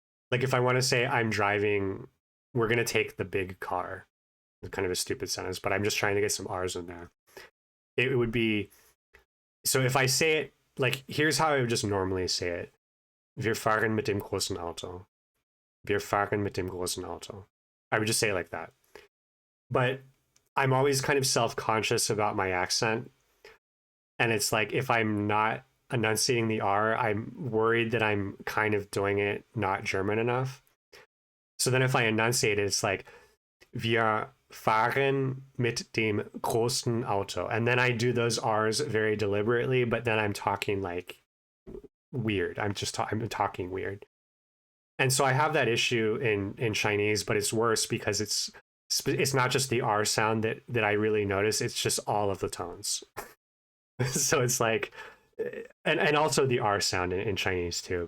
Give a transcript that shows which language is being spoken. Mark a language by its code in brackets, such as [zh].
[en] Like if I want to say I'm driving, we're gonna take the big car. It's kind of a stupid sentence, but I'm just trying to get some R's in there. It would be so if I say it like here's how I would just normally say it. [de] Wir fahren mit dem großen Auto. Wir fahren mit dem großen Auto. [en] I would just say it like that. But I'm always kind of self-conscious about my accent. And it's like if I'm not enunciating the R, I'm worried that I'm kind of doing it not German enough. So then if I enunciate it, it's like [de] wir fahren mit dem großen Auto. [en] And then I do those R's very deliberately, but then I'm talking like weird. I'm talking weird. And so I have that issue in Chinese, but it's worse because it's not just the R sound that I really notice. It's just all of the tones. So it's like, and also the R sound in Chinese too.